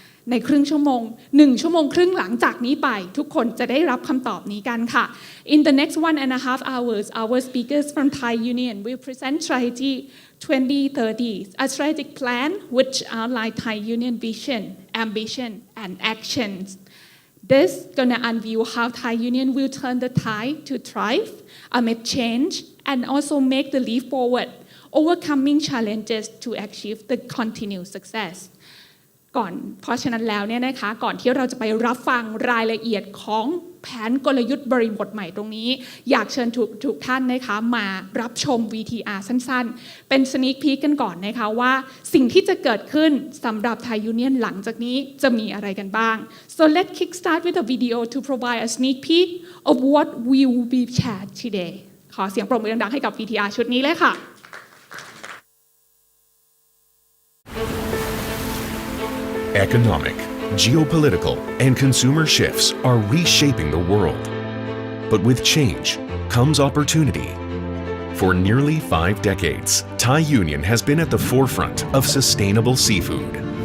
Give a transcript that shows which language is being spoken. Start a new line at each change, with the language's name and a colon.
Thai: ในครึ่งชั่วโมง1 ชั่วโมงครึ่งหลังจากนี้ไปทุกคนจะได้รับคำตอบนี้กันค่ะ
English: In the next 1.5 hours our speakers from Thai Union will present strategy 2030 a strategic plan which outline Thai Union vision ambition and actions. This gonna unveil how Thai Union will turn the tide to thrive amid change and also make the leap forward, overcoming challenges to achieve the continued success.
Thai: เพราะฉะนั้นแล้วเนี่ยนะคะก่อนที่เราจะไปรับฟังรายละเอียดของแผนกลยุทธ์บริบทใหม่ตรงนี้อยากเชิญทุกท่านนะคะมารับชม VTR สั้นๆเป็น sneak peek กันก่อนนะคะว่าสิ่งที่จะเกิดขึ้นสำหรับ Thai Union หลังจากนี้จะมีอะไรกันบ้าง
English: So let's kickstart with a video to provide a sneak peek of what will be shared today
Thai: ขอเสียงปรบมือดังๆให้กับ VTR ชุดนี้เลยค่ะ
English: Economic, geopolitical, and consumer shifts are reshaping the world. But with change comes opportunity. For nearly 5 decades, Thai Union has been at the forefront of sustainable seafood.